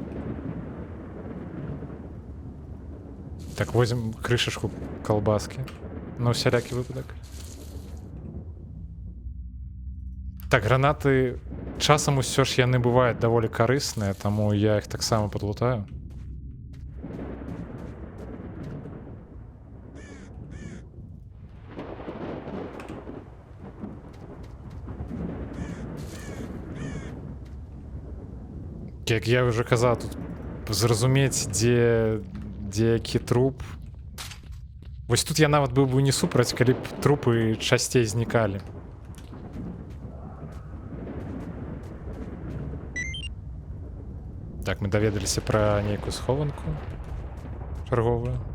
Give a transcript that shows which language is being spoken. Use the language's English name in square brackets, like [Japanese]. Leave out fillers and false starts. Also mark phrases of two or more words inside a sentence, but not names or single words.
[Russian] Так, возьмем крышачку колбаски. [Belarusian] На усялякі выпадак. Так, гранаты часам усё ж яны бываюць даволі карысныя, таму я іх таксама падлутаю. [Ukrainian] Як я вже казав, [Belarusian] тут зразумець, дзе які труп. Вось тут я нават быў бы не супраць, калі б трупы часцей знікалі. Так, мы даведаліся пра нейкую схованку чарговую.